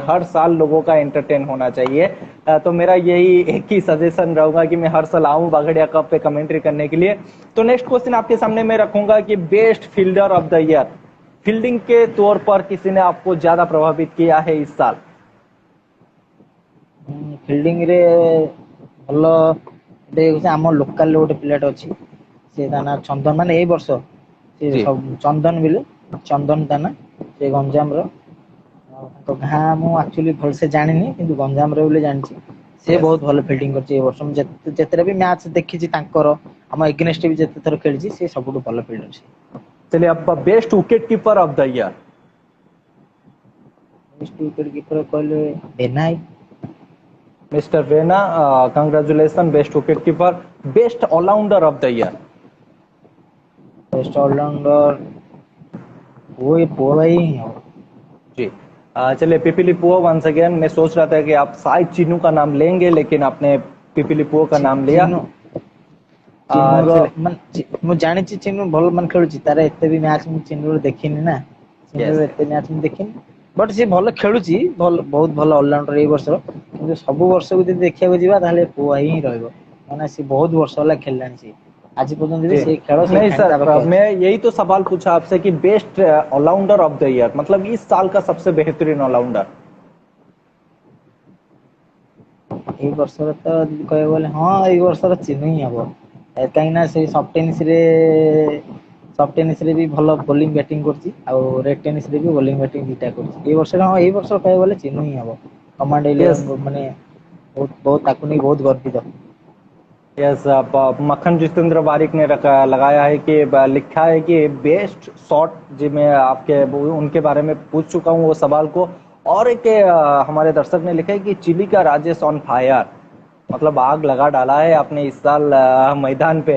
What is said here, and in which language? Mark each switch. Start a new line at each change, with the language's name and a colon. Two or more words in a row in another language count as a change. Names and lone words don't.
Hindi: हर साल लोगों का एंटरटेन होना चाहिए। तो मेरा यही एक ही सजेशन रहूंगा कि मैं हर साल आऊं बागड़िया कप पे कमेंट्री करने के लिए। तो
English: next question
Hindi: आपके सामने मैं रखूंगा कि
English: best fielder of the year,
Hindi: फील्डिंग के तौर पर किसी ने आपको ज्यादा प्रभावित किया है इस साल?
Odia: ଫିଲ୍ଡିଂ ରେ ଭଲ ଏବେ ହଉଛି ଆମ ଲୋକାଲ ଗୋଟେ ପିଲାଟେ ଅଛି ସେ ତା ନାଁ ଚନ୍ଦନ ମାନେ ଏଇ ବର୍ଷ ସେ
Hindi: जी
Odia: ଚନ୍ଦନ ବୋଲି ଚନ୍ଦନ ତା ନାଁ ସେ ଗଞ୍ଜାମର ତାଙ୍କ ଗାଁ ମୁଁ ଆକ୍ଚୁଆଲି ଭଲସେ ଜାଣିନି କିନ୍ତୁ ଗଞ୍ଜାମରେ ବୋଲି ଜାଣିଛି ସେ
Hindi: यस।
Odia: ବହୁତ ଭଲ ଫିଲ୍ଡିଂ କରିଛି ଏ ବର୍ଷ ମୁଁ ଯେତେଟା ବି ମ୍ୟାଚ୍ ଦେଖିଛି ତାଙ୍କର ଆମ ଏଗେନେଷ୍ଟ ବି ଯେତେ ଥର ଖେଳିଛି ସେ ସବୁଠୁ ଭଲ ଫିଲ୍ଡର ଅଛି
Hindi: चलिए, अब
English: best wicket keeper of the year. best wicket keeper कहले बेनाई
Hindi: मिस्टर वेना, कंग्रेचुलेशन,
English: best wicket keeper. best allrounder of the year. best allrounder
Hindi: वो ये पोला ही है जी चलिए, पिपीलिपुओ
English: once again.
Hindi: मैं सोच रहा था कि आप शायद चीनू का नाम लेंगे, लेकिन आपने पिपीलिपुओ का नाम लिया।
Odia: ଚିନୁର
Hindi: चलिए।
Odia: ମାନେ ମୁଁ ଜାଣିଛି ଚିନୁ ଭଲ ମାନେ ଖେଳୁଛି ତାର ଏତେ ବି ମ୍ୟାଚ୍ ମୁଁ ଚିନୁର ଦେଖିନି ନା ଚିନୁର
Hindi: यस
Odia: ଏତେ ମ୍ୟାଚ୍ ମୁଁ ଦେଖିନି ବଟ୍ ସେ ଭଲ ଖେଳୁଛି ଭଲ ବହୁତ ଭଲ ଅଲରାଉଣ୍ଡର ଏଇ ବର୍ଷର କିନ୍ତୁ ସବୁ ବର୍ଷକୁ ଯଦି ଦେଖିବାକୁ ଯିବା ତାହେଲେ ପୁଅ ହିଁ ରହିବ ମାନେ ସେ ବହୁତ ବର୍ଷ ହେଲା ଖେଳିଲାଣି ସେ ଆଜି ପର୍ଯ୍ୟନ୍ତ ବି
Hindi: जी।
Odia: ସେ ଖେଳ ସେ
Hindi: नहीं
Odia: ଫାଇନାଲ ତା
Hindi: सर,
Odia: ପାଖେ ଅଛି
Hindi: मैं यही तो सवाल पूछा आपसे कि
English: best allrounder of the year,
Hindi: मतलब इस साल का सबसे बेहतरीन ऑलराउंडर।
Odia: ଏଇ ବର୍ଷର ତ ଯଦି କହିବାକୁ ଗଲେ ହଁ ଏଇ ବର୍ଷର ଚିହ୍ନ ହିଁ ହବ କାହିଁକି ନା ସେଇ
English: soft tennis
Odia: ରେ ବି ଭଲ
English: bowling batting
Odia: କରୁଛି ଆଉ
English: red tennis
Odia: ରେ ବି
English: bowling batting
Odia: ଦିଟା କରୁଛି ଏଇ ବର୍ଷ ହଁ ଏଇ ବର୍ଷ କହିବାକୁ ଗଲେ ଚିହ୍ନ ହିଁ ହବ କମାଣ୍ଡ
Hindi: यस। 11 ମାନେ बहुत ताकू नहीं बहुत गर्वित। यस, मक्खन जितेंद्र बारिक ने लगाया है कि लिखा है कि
English: best shot
Hindi: जी मैं आपके उनके बारे में पूछ चुका हूँ वो सवाल को। और एक हमारे दर्शक ने लिखा है कि चिली का राजेश
English: on fire,
Hindi: मतलब आग लगा डाला है आपने इस साल मैदान पे।